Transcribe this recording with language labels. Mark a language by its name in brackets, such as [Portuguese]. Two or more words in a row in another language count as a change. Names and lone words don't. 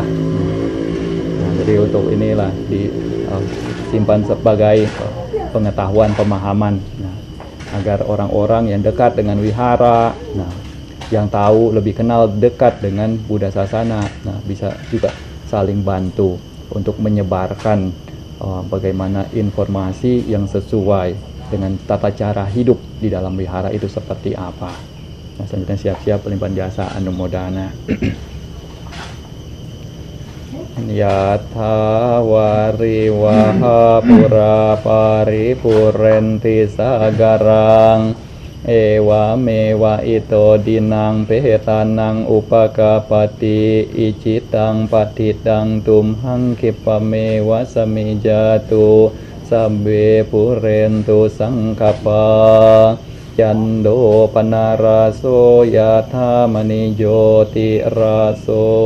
[Indonesian] Jadi untuk inilah disimpan sebagai pengetahuan, pemahaman, agar orang-orang yang dekat dengan wihara, yang tahu lebih kenal dekat dengan Buddha Sasana, bisa juga saling bantu untuk menyebarkan bagaimana informasi yang sesuai dengan tata cara hidup di dalam wihara itu seperti apa. Selanjutnya siap-siap pelimpan jasa anumodana. [Pali] Yatha wariwaha pura paripurenti sagarang ewa mewa ito dinang pehetanang upakapati icitang patitang tumhang kipamewa samijatu sabbe purentu sangkapa Yando panaraso yatha manijoti raso